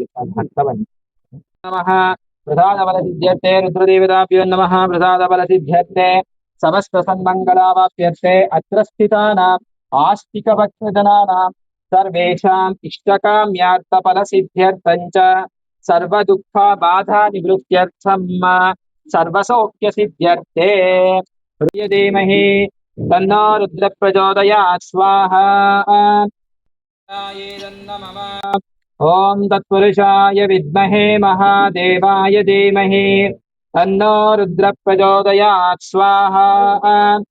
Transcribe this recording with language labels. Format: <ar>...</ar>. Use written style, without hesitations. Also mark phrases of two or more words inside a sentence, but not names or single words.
<sa>ನಮಃ ಪ್ರಸಾದ ಬಲ ಸಿದ್ಧ್ಯರ್ಥೆ ರುದ್ರದೇವತಾಭ್ಯೋ ನಮಃ ಪ್ರಸಾದ ಬಲ ಸಿದ್ಧ್ಯರ್ಥೆ ಸಮಸ್ತ ಸನ್ಮಂಗಳಾವಾಪ್ಯರ್ಥೆ ಅತ್ರ ಸ್ಥಿತಾನಾಂ ಆಸ್ತಿಕ ಭಕ್ತಜನಾನಾಂ ಸರ್ವೇಷಾಂ ಇಷ್ಟಕಾಮ್ಯಾರ್ಥ ಫಲ ಸಿದ್ಧ್ಯರ್ಥಂಚ ಸರ್ವ ದುಃಖ ಬಾಧಾ ನಿವೃತ್ತ್ಯರ್ಥಂ ಸರ್ವ ಸೌಖ್ಯ ಸಿದ್ಧ್ಯರ್ಥೆ ಧೀಮಹಿ ತನ್ನೋ ರುದ್ರ ಪ್ರಚೋದಯಾತ್ ಸ್ವಾಹಾ. ಓಂ ತತ್ಪುರುಷಾಯ ವಿದ್ಮಹೇ ಮಹಾದೇವಾಯ ಧೀಮಹಿ ತನ್ನೋ ರುದ್ರ ಪ್ರಚೋದಯಾತ್ ಸ್ವಾಹಾ.</sa>